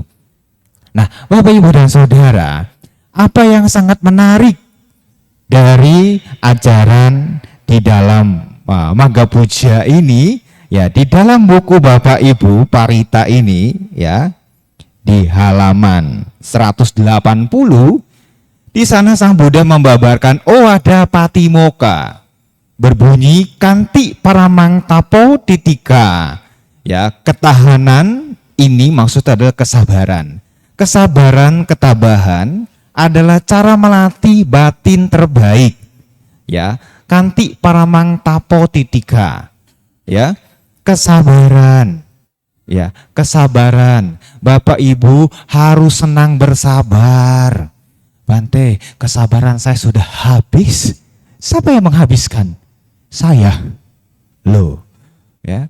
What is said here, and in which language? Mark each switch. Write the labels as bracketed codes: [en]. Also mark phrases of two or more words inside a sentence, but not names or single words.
[id] Nah, Bapak Ibu dan Saudara, apa yang sangat menarik dari ajaran di dalam Magga Puja ini, ya di dalam buku Bapak Ibu Parita ini ya, di halaman 180 Di sana Sang Buddha membabarkan Owada Patimokkha, berbunyi [pi] kanti paramang tapo titika. [id] Ya, ketahanan ini maksud adalah kesabaran. Kesabaran, ketabahan adalah cara melatih batin terbaik. [pi] Ya, kanti paramang tapo titika. [id] Ya, kesabaran. Ya, kesabaran. Bapak Ibu harus senang bersabar. Bante, kesabaran saya sudah habis. Siapa yang menghabiskan? Saya. Loh, ya.